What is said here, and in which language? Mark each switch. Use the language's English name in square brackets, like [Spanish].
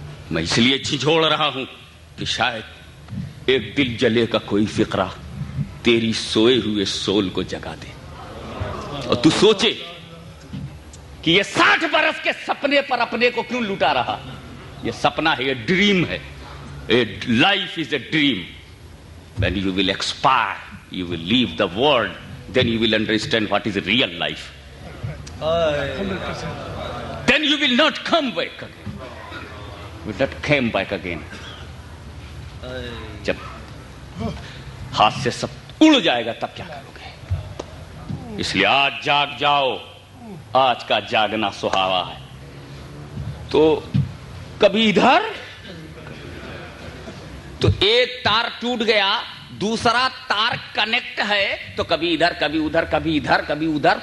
[Urdu] میں اس لیے جھنجھوڑ رہا ہوں کہ شاید ایک دل جلے کا کوئی فقرہ تیری سوئے ہوئے سول کو جگا دے اور تو سوچے کہ یہ 60 برس کے سپنے پر اپنے کو کیوں لٹا رہا. یہ سپنا ہے، یہ ڈریم ہے. [English] Life is a dream. When you will expire, you will leave the world, then you will understand what is real life. 100%. Then you will not come back again. You will not come back again. [Urdu] جب ہاتھ سے سب اڑ جائے گا تب کیا کرو گے؟ اس لیے آج جاگ جاؤ. آج کا جاگنا سہاوا ہے. تو کبھی ادھر تو ایک تار ٹوٹ گیا، دوسرا تار کنیکٹ ہے تو کبھی ادھر کبھی ادھر کبھی ادھر کبھی ادھر.